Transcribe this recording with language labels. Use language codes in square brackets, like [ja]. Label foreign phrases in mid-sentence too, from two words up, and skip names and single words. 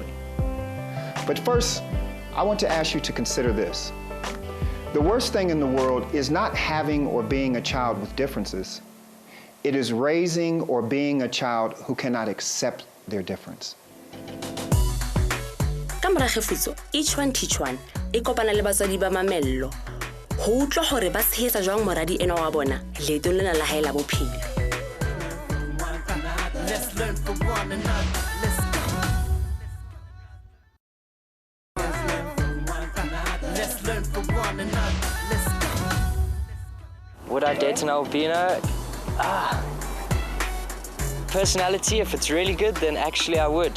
[en] But first, I want to ask you to consider this. The worst thing in the world is not having or being a child with differences. It is raising or being a child who cannot accept their difference. [st] Ka moragefutso, [en] each one teach one, [st] e kopana le batswadi ba Mamelo. Ho utlwa hore ba tshehetsa jwang moradi ena wa bona, leetong lena la hae la bophelo. [en] Let's learn from one another. Let's go. Let's learn from one another. Let's go. Would I date an albino? Personality, if it's really good, then actually I would.